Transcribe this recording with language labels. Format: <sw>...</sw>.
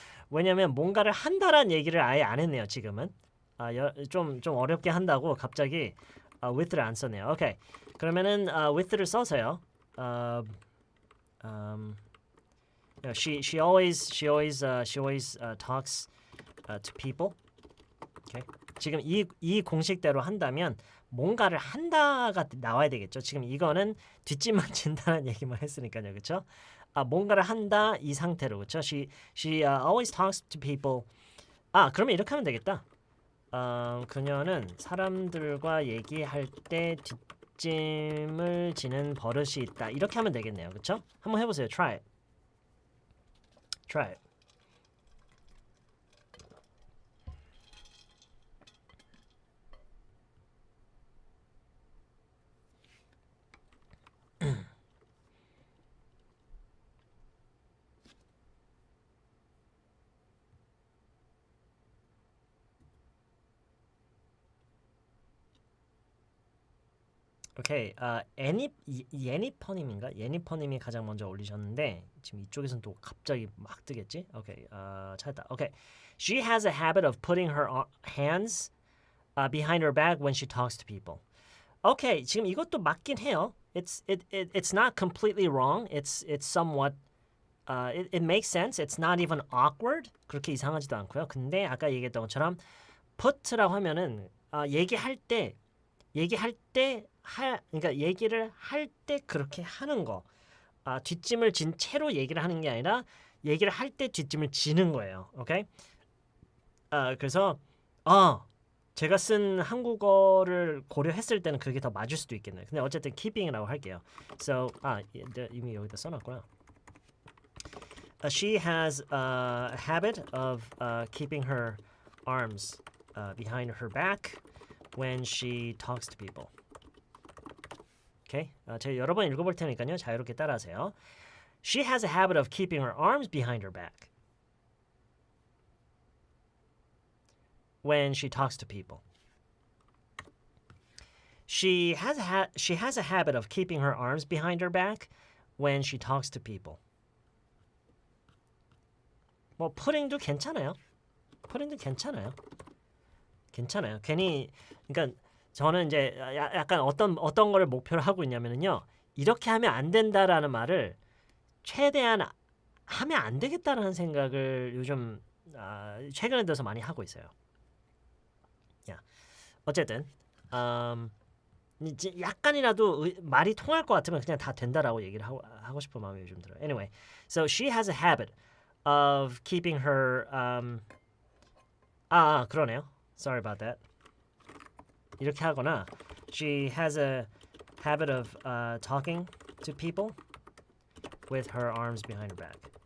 <ko>왜냐면 뭔가를 한다란 얘기를 아예 안 했네요. 지금은 좀 어렵게 한다고 갑자기 with를 안 썼네요. 오케이. 그러면은 with를 써서요.</ko> <en>She always talks to people.</en> <ko>오케이? 지금 이 공식대로 한다면 뭔가를 한다가 나와야 되겠죠. 지금 이거는 뒷짐만 진다는 얘기만 했으니까요. 그렇죠? 뭔가를 한다 이 상태로. 그렇죠?</ko> <en>She always talks to people.</en> <ko>그러면 이렇게 하면 되겠다. 그녀는 사람들과 얘기할 때 뒷짐을 지는 버릇이 있다. 이렇게 하면 되겠네요. 그렇죠? 한번 해 보세요.</ko> <en>Try it. Try it.</en> <ko>오케이, 예니퍼님인가? 예니퍼님이 가장 먼저 올리셨는데 지금 이쪽에서는 또 갑자기 막 뜨겠지? 오케이, 찾았다.</ko> <en>오케이, she has a habit of putting her hands behind her back when she talks to people.</en> <ko>오케이, 지금 이것도 맞긴 해요.</ko> <en>It's not completely wrong. It's somewhat it makes sense. It's not even awkward.</en> <ko>그렇게 이상하지도 않고요. 근데 아까 얘기했던 것처럼 put라고 하면은 얘기할 때 그러니까 얘기를 할 때 그렇게 하는 거. 뒷짐을 진 채로 얘기를 하는 게 아니라 얘기를 할 때 뒷짐을 지는 거예요. 오케이? 그래서 제가 쓴 한국어를 고려했을 때는 그게 더 맞을 수도 있겠네요. 근데 어쨌든 keeping이라고 할게요. So 이미 여기다 써놨구나.</ko> <en>She has a habit of keeping her arms behind her back when she talks to people.</en> <ko>오케이? 제가 여러 번 읽어볼 테니까요. 자유롭게 따라하세요.</ko> <en>She has a habit of keeping her arms behind her back when she talks to people. She has a habit of keeping her arms behind her back when she talks to people.</en> <ko>뭐 putting도 괜찮아요. putting도 괜찮아요. 괜히 그러니까 저는 이제 약간 어떤 거를 목표로 하고 있냐면요. 이렇게 하면 안 된다라는 말을 최대한 하면 안 되겠다라는 생각을 요즘 최근에 들어서 많이 하고 있어요. 어쨌든 약간이라도 말이 통할 것 같으면 그냥 다 된다라고 얘기를 하고 싶은 마음이 요즘 들어요.</ko> <en>Anyway, so she has a habit of keeping her 그러네요. Sorry about that.</en> <ko>이렇게 하거나</ko> <en>she has a habit of talking to people with her arms behind her back.</en>